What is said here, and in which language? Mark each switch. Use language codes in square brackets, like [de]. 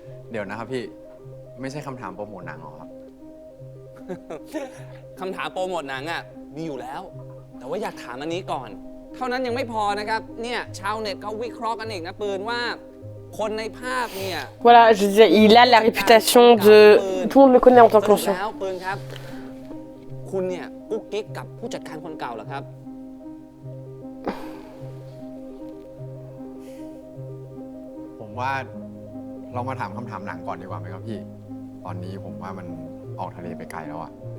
[th] เดี๋ยวนะครับพี่ ไม่ใช่คำถามโปรโมทหนังหรอครับ คำถามโปรโมทหนังอ่ะมีอยู่แล้ว แต่ว่าอยากถามอันนี้ก่อน เท่านั้นยังไม่พอนะครับเนี่ยชาวเน็ตเขาวิเคราะห์กันอีกนะปืนว่าคนในภาพเนี่ย [fr] Voilà, je disais, il a la réputation de... Tout le monde le connaît en tant [th] สรุป [fr] qu'inconscient. [th] แล้วปืนครับ คุณเนี่ยกุ๊กกิ๊กกับผู้จัดการคนเก่าเหรอครับ ผมว่าเรามาถามคำถามหนังก่อนดีกว่าไหมครับพี่ ตอนนี้ผมว่ามันออกทะเลไปไกลแล้วอะ